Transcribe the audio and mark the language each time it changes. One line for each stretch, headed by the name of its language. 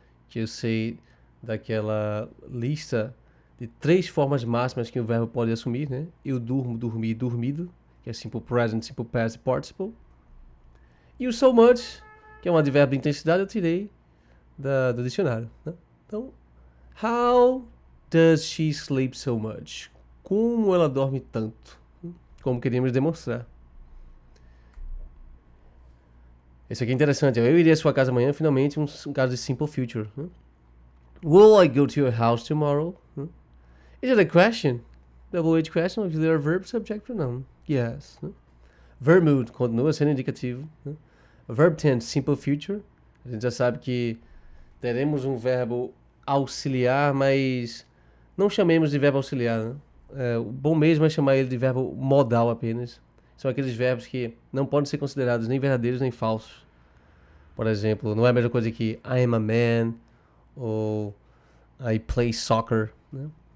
Portuguese: Que eu sei daquela lista de 3 formas máximas que o verbo pode assumir, né? Eu durmo, dormi, dormido, que é
English: simple present, simple past, participle.
Portuguese: E o so much, que é um advérbio de intensidade, eu tirei do dicionário, né?
English: Então, how does she sleep so much?
Portuguese: Como ela dorme tanto? Como queríamos demonstrar. Esse aqui é interessante. Eu iria à sua casa amanhã, finalmente, um caso de simple future. Né?
English: Will I go to your house tomorrow? Is it a question? Double H question, auxiliary verb, subject pronoun. Yes. Verb mood
Portuguese: continua sendo indicativo.
English: Verb tense, simple future.
Portuguese: A gente já sabe que teremos um verbo auxiliar, mas não chamemos de verbo auxiliar. Né? O bom mesmo é chamar ele de verbo modal apenas. São aqueles verbos que não podem ser considerados nem verdadeiros nem falsos. Por exemplo, não é a mesma coisa que
English: I am a man
Portuguese: ou
English: I play soccer.
Portuguese: Né?